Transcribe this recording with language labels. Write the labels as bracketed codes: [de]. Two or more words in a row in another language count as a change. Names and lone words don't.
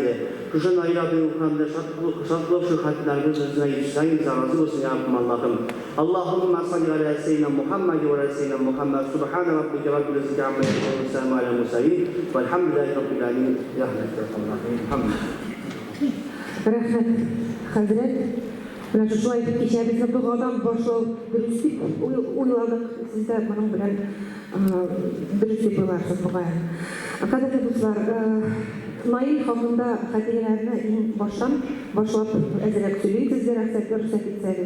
[ar] كشن أيلا بيوكم شطلق شخاتنا بزن يشتاين زارزو سيامكم اللهم. اللهم صل على سيدنا محمد وعلى سيدنا محمد. سبحان ربك رب العزة عما يصفون والسلام على المرسلين والحمد لله رب العالمين. يا رحمة الله الحمد. [tt] Рәхмәт, хәзрәт. Менә шулай кичәбезне дугадан башлау дөрес дип уйладык. Сез дә моның белән дөрес дип уйларсыз бугай. Кадерле дуслар, Наиль хакында хатирәләрне иң баштан башлап әзрәк сөйләйсез, рөхсәт итсәгез.